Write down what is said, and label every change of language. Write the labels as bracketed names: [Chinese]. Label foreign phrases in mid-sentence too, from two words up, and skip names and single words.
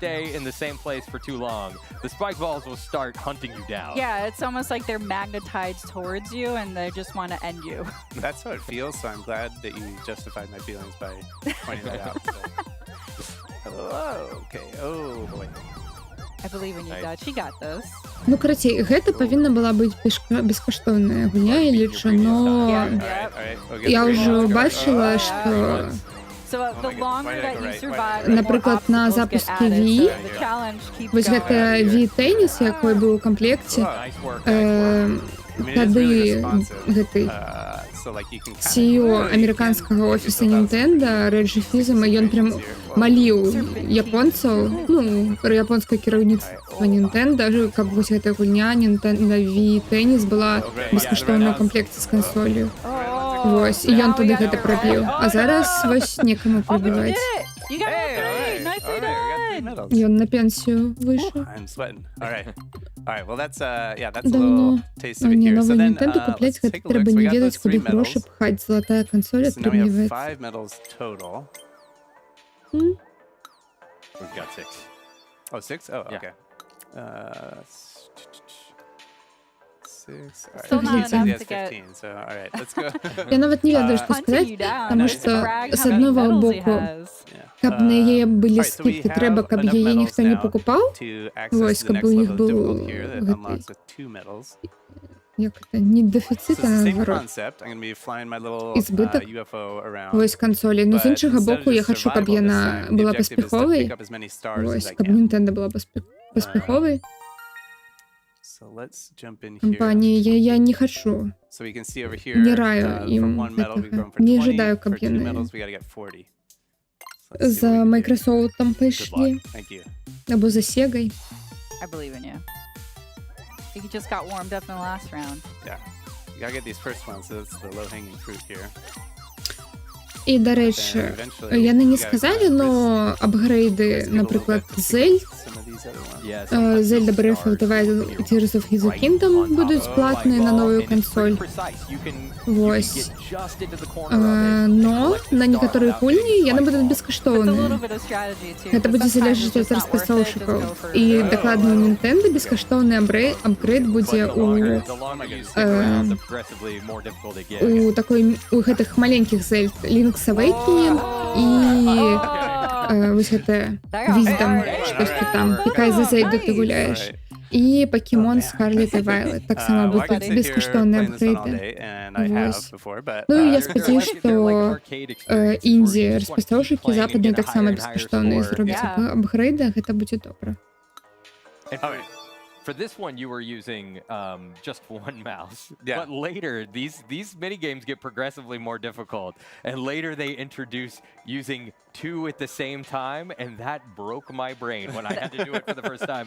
[English] you stay in the same place for too long, the spike balls will start hunting you down. Yeah, it's almost like they're magnetized towards you and they just want to end you. That's how it feels, so I'm glad that you justified my feelings by pointing that out. So. Oh, okay. Oh, boy. I believe in you, Dutch. You got this. [Belarusian] Ну, карацей, гэта павінна была быць бескаштоўная гульня і лічу, но я ўжо бачыла, што [English] So the longer that you survive, the more [Belarusian] напрыклад, на [English] obstacles get [Belarusian] запуске [English] added, [Belarusian] Wii, [English] so the challenge keeps [Belarusian] вось [English] going. [Belarusian] гэта Wii-тэніс, якой быў у камплекце, тады гэты CEO амерыканскага офіса Nintendo, Реджі Фізема, ён прям маліў японцаў, ну, японскае кіраўніцтва Nintendo, каб вось гэтая гульня Nintendo Wii-тэніс была бескаштоўна ў камплекце з кансолью. Вось, і ён туды гэта прабіў. А зараз вось некаму прабіваць. [English] You got it. Nicely done. [Belarusian] Ён на пенсію выйшаў. [English] I'm sweating. All right. All right. Well, that's yeah, that's a [Russian] Давно. [English] little taste of it [Belarusian] Не, [English] here. So [Russian] новый [English] then, [Belarusian] Nintendo купляць [English] let's [Belarusian] гэта [English] take a look. [Belarusian] трэба [English] So we [Belarusian] не [English] got those [Belarusian] ведаць, куды [English] 3 medals. [Belarusian] грошы пхаць. Залатая кансоль [English] So now we have [Belarusian] атрымліваецца. [English] 5 medals total. We've got 6. Oh, 6? Oh, Yeah. okay. 6. All Still right. not He said he enough has to get- 15, so all right, let's go. [Belarusian] Я нават не ведаю, што [English] Hunting [Belarusian] сказаць, [English] you down. [Belarusian] таму [English] Just [Belarusian] што [English] brag [Belarusian] з [English] how many [Belarusian] аднаго [English] medals he [Belarusian] боку, [English] has. [Belarusian] каб на яе былі [English] Alright, so we [Belarusian] скидкі, трэба, [English] have [Belarusian] каб [English] enough [Belarusian] яе [English] medals [Belarusian] ніхто не [English] now [Belarusian] пакупаў. [English] to access [Belarusian] Вось, [English] the [Belarusian] каб [English] next [Belarusian] у іх [English] level of [Belarusian] быў [English] difficult here that [Belarusian] гэты, [English] unlocks with 2 medals. [Belarusian] як это, не [English] So [Belarusian] дэфіцыт, [English] it's [Belarusian] а [English] the same [Belarusian] наадварот. [English] concept. I'm going to be flying my little [Russian] Избыток. [English] UFO around. [Belarusian] Вось кансолі. Ну, з [English] But [Belarusian] іншага [English] instead of [Belarusian] боку, я [English] just [Belarusian] хачу, каб [English] survival this [Belarusian] яна [English] time, the [Belarusian] была [English] objective is to [Belarusian] паспяховай. [English] pick up as many stars as [Belarusian] Вось, [English] I [Belarusian] каб [English] can. [Belarusian] Nintendo была паспяховай. [English] So let's jump in here. [Belarusian] Кампаніі я не хачу. [English] So we can see over here, [Belarusian] Не раю [English] from [Belarusian] ім [English] 1 medal we've [Belarusian] гэтага. [English] grown for [Belarusian] Не [English] 20, [Belarusian] жадаю, [English] for [Belarusian] каб [English] 2 [Belarusian] яны [English] medals we gotta get 40. So let's see what [Belarusian] за [English] we can do. [Belarusian] Майкрософтом [English] Good [Belarusian] пайшлі. [English] luck. Thank you. [Belarusian] Або за Сегай. [English] I believe in you. You just got warmed up in the last round. Yeah. You gotta get these first ones, so that's the low-hanging fruit here. [Ukrainian] І, до речі, [Belarusian] яны не сказалі, [Ukrainian] но апгрейди, наприклад, Зельд, Zelda Breath of the Wild і Tears of the Kingdom будуть платні на нову консоль. [Belarusian] Вось. Но на некоторые гульні яны будуць бескаштоўныя. Гэта будзе залежаць ад распрацоўшчыкаў. І дакладна у Nintendo бескаштоўны апгрейд будзе у такой у гэтых маленькіх Zelda Link's Awakening і вось гэта Wisdom, штосьці там, якая за Zelda ты гуляеш. І Pokemon Scarlet і Violet таксама будуць бескаштоўныя апгрейды. Вось. Ну і я спадзяюсь, што індзі распрацоўшчыкі западныя таксама бескаштоўныя зробяць апгрейды, гэта будзе добра. [English] For this one, you were using just one mouse. Yeah. But later, these mini games get progressively more difficult, and later they introduce using 2 at the same time, and that broke my brain when I had to do it for the first time.